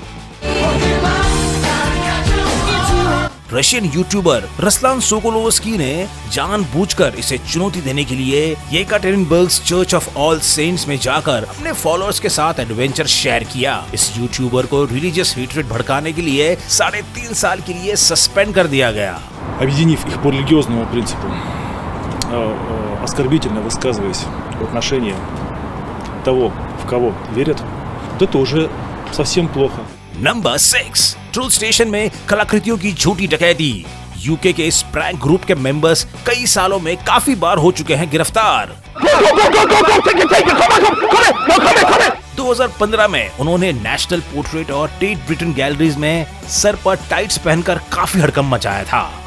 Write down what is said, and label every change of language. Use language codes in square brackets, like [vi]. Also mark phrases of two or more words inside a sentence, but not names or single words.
[hi] रशियन यूट्यूबर रसलान सोकोलोवस्की ने जानबूझकर इसे चुनौती देने के लिए येकाटेरिनबर्ग चर्च ऑफ ऑल सेंट्स में जाकर अपने फॉलोअर्स के साथ एडवेंचर शेयर किया। इस यूट्यूबर को [en] religious hatred [hi] भड़काने के लिए 3.5 साल के लिए सस्पेंड कर दिया गया। [ru] Объединив их по религиозному принципу, оскорбительно высказываясь в отношении того, в кого верят, вот это уже совсем плохо. [hi] नंबर 6, ट्रूथ स्टेशन में कलाकृतियों की झूठी डकैती। यूके के इस प्रैंक ग्रुप के मेंबर्स कई सालों में काफी बार हो चुके हैं गिरफ्तार। 2015 में उन्होंने नेशनल पोर्ट्रेट और टेट ब्रिटेन गैलरीज में सर पर टाइट्स पहनकर काफी हड़कंप मचाया था।